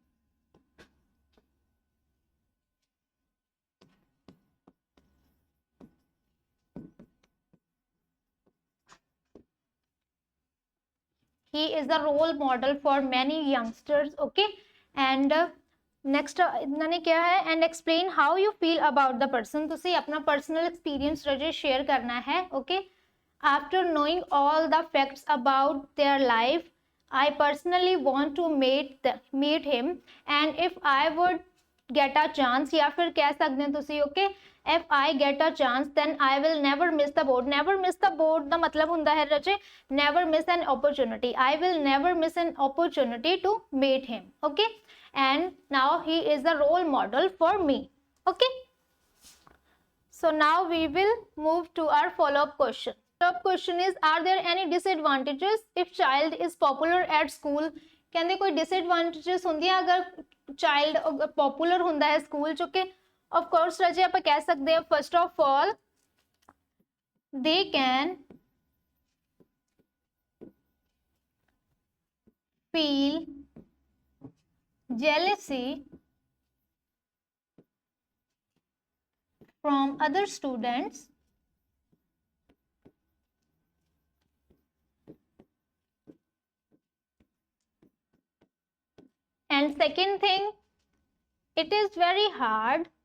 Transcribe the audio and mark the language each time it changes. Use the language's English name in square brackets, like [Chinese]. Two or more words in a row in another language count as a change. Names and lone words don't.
[English] he is a role model for many youngsters। okay and next [Punjabi] ਇਹਨਾਂ ਨੇ ਕਿਹਾ ਹੈ [English] and explain how you feel about the person। [Punjabi] ਤੁਸੀਂ ਆਪਣਾ [English] personal experience [Punjabi] ਰਜੇ share ਕਰਨਾ ਹੈ। [English] okay after knowing all the facts about their life I personally want to meet him and if I would get a chance [Hindi] या फिर कह सकते हैं तुसी। [English] okay if I get a chance then I will never miss the boat। never miss the boat [Punjabi] ਦਾ ਮਤਲਬ ਹੁੰਦਾ ਹੈ ਰਜੇ [English] never miss an opportunity। I will never miss an opportunity to meet him। okay and now he is a role model for me। okay so now we will move to our follow-up question। follow-up question is are there any disadvantages if child is popular at school। [Punjabi] ਕਹਿੰਦੇ ਕੋਈ disadvantages ਹੁੰਦੀਆਂ ਅਗਰ [English] child popular [Punjabi] ਹੁੰਦਾ ਹੈ ਸਕੂਲ ਚ। [English] okay of course [Punjabi] ਰਜੇ ਆਪਾਂ ਕਹਿ ਸਕਦੇ ਹਾਂ [English] first of all they can feel jealousy from other students and second thing, it is very hard